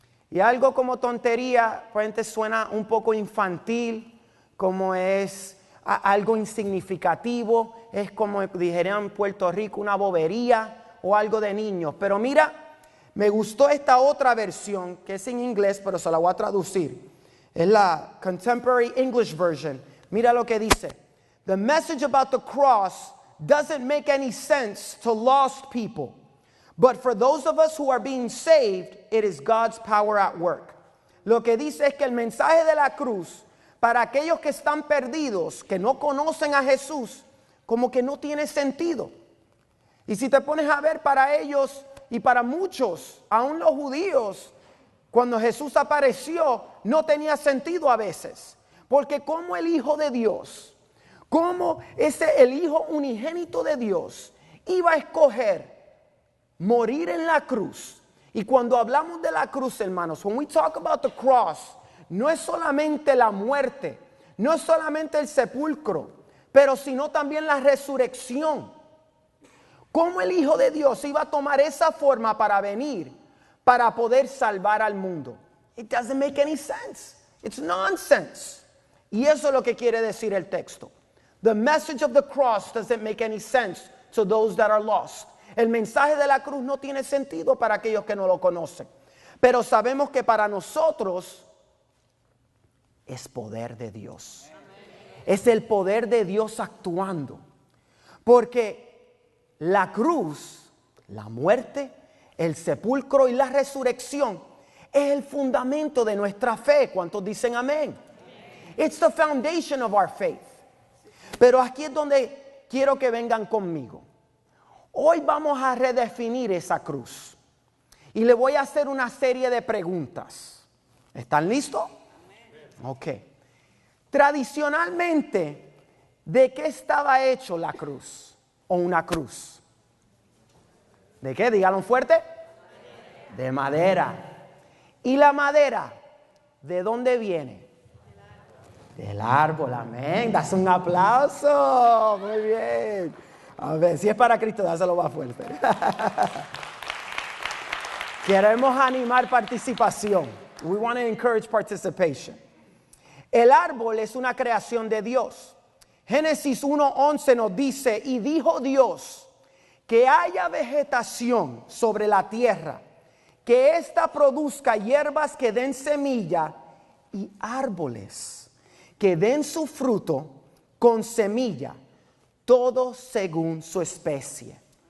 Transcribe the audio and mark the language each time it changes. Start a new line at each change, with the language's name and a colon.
Spanish: Y algo como tontería, pues suena un poco infantil, como es algo insignificativo, es como dijeran en Puerto Rico, una bobería o algo de niños. Pero mira, me gustó esta otra versión que es en inglés, pero se la voy a traducir. Es la Contemporary English Version. Mira lo que dice.
English: The message about the cross doesn't make any sense to lost people. But for those of us who are being saved, it is God's power at work.
Spanish: Lo que dice es que el mensaje de la cruz, para aquellos que están perdidos, que no conocen a Jesús, como que no tiene sentido. Y si te pones a ver, para ellos y para muchos, aún los judíos, cuando Jesús apareció, no tenía sentido a veces. Porque como el Hijo de Dios, como el Hijo unigénito de Dios, iba a escoger morir en la cruz. Y cuando hablamos de la cruz, hermanos,
English: when we talk about the cross,
Spanish: no es solamente la muerte, no es solamente el sepulcro, pero sino también la resurrección. ¿Cómo el Hijo de Dios iba a tomar esa forma para venir, para poder salvar al mundo?
English: It doesn't make any sense. It's nonsense.
Spanish: Y eso es lo que quiere decir el texto.
English: The message of the cross doesn't make any sense to those that are lost.
Spanish: El mensaje de la cruz no tiene sentido para aquellos que no lo conocen. Pero sabemos que para nosotros es poder de Dios. Es el poder de Dios actuando. Porque la cruz, la muerte, el sepulcro y la resurrección es el fundamento de nuestra fe. ¿Cuántos dicen amén?
English: It's the foundation of our faith.
Spanish: Pero aquí es donde quiero que vengan conmigo. Hoy vamos a redefinir esa cruz. Y le voy a hacer una serie de preguntas. ¿Están listos? Ok. Tradicionalmente, ¿de qué estaba hecho la cruz o una cruz? ¿De qué? Díganlo fuerte. De madera. ¿Y la madera? ¿De dónde viene? Del árbol, amén. Das un aplauso. Muy bien. A ver, si es para Cristo, dáselo más fuerte. Queremos animar participación.
English: We want to encourage participation.
Spanish: El árbol es una creación de Dios. Génesis 1:11 nos dice, y dijo Dios, que haya vegetación sobre la tierra, que ésta produzca hierbas que den semilla y árboles que den su fruto con semilla, todo según su especie.